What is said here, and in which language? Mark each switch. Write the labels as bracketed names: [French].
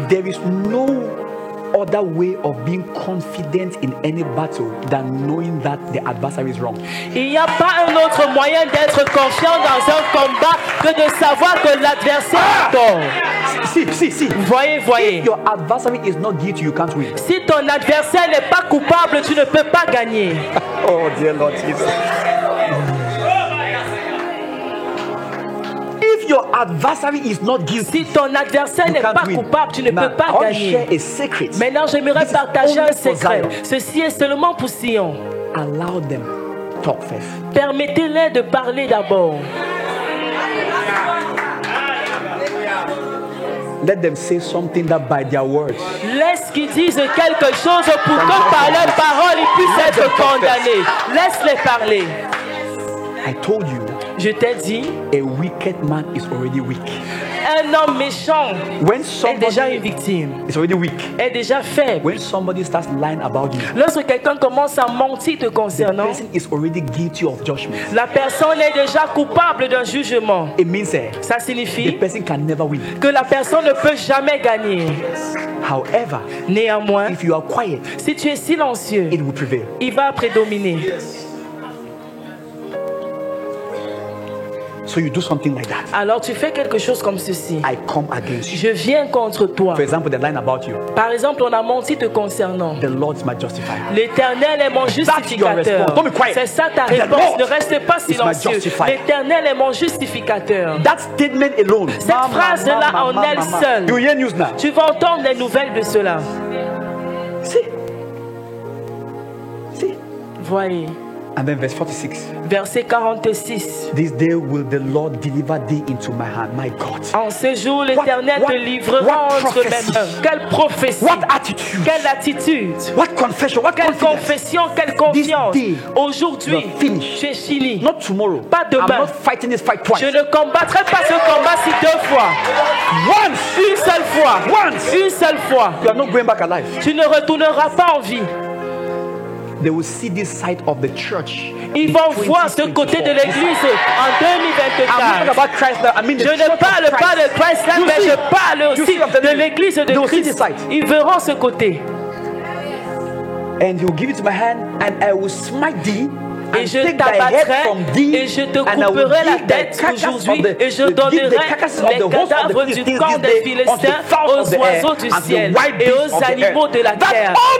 [English] There is no other way of being confident in any battle than knowing that the adversary is wrong. [French] Il n'y a pas un autre moyen d'être confiant dans un combat que de savoir que l'adversaire est tort. [English] See. [French] Voyez. [English] If your adversary is not guilty, you can't win. [French] Si ton adversaire n'est pas coupable, tu ne peux pas gagner. [English] Oh dear Lord Jesus. If your adversary is not guilty, [French] si ton adversaire n'est pas coupable, tu ne peux pas gagner. Maintenant, j'aimerais partager un secret. Ceci est seulement pour Sion. [English] Allow them talk first. [French] Permettez-les de parler d'abord. [English] Let them say something that by their words. [French] Laisse qu'ils disent quelque chose pour que par leurs paroles ils puissent être condamnés. Laisse-les parler. [English] I told you. [French] Je t'ai dit, [English] a wicked man is already weak. [French] Un homme méchant est déjà une victime. [English] Is already weak. [French] Est déjà faible. [English] When somebody starts lying about you, [French] lorsque quelqu'un commence à mentir te concernant, [English] the person is already guilty of judgment. [French] La personne est déjà coupable d'un jugement. [English] It means [French] ça signifie [English] the person can never win. [French] Que la personne ne peut jamais gagner. [English] However, [French] néanmoins, [English] if you are quiet, [French] si tu es silencieux, [English] it will prevail. [French] Il va prédominer. [English] So you do something like that. [French] Alors tu fais quelque chose comme ceci. [English] I come against you. [French] Je viens contre toi. [English] For example, the line about you. [French] Par exemple, on a menti te concernant. [English] The Lord is my justifier. [French] L'Éternel est mon justificateur. C'est ça ta réponse. Ne reste pas silencieux. L'Éternel est mon justificateur. [English] That statement alone. [French] Cette phrase-là en elle seule. [English] You hear news now. [French] Tu vas entendre les nouvelles de cela. [English] See. [French] Voyez. [English] And then verse 46. [French] Verset 46. [English] This day will the Lord deliver thee into my hand, my God. [French] En ce jour, l'Éternel te livrera entre mes mains. Quelle prophétie. [English] What attitude. [French] Quelle attitude. [English] What confession. What [French] quelle confession. Quelle confiance. Aujourd'hui, tu es fini. [English] Not tomorrow. [French] Pas demain. [English] I'm not fighting this fight twice. [French] Je ne combattrai pas ce combat-ci deux fois. [English] Once. [French] Une seule fois. [English] Once. [French] Une seule fois. [English] You are not going back alive. [French] Tu ne retourneras pas en vie. [English] They will see this side of the church. [French] Ils vont voir ce côté de l'église en 2024. Je ne parle pas de Christ là, mais je parle aussi de l'église de Christ. Ils verront ce côté. [English] And he will give it to my hand, and I will smite thee. [French] et je t'abattrai et je te couperai la tête aujourd'hui et je donnerai les cadavres du camp des Philistins aux oiseaux du ciel et aux animaux de la terre.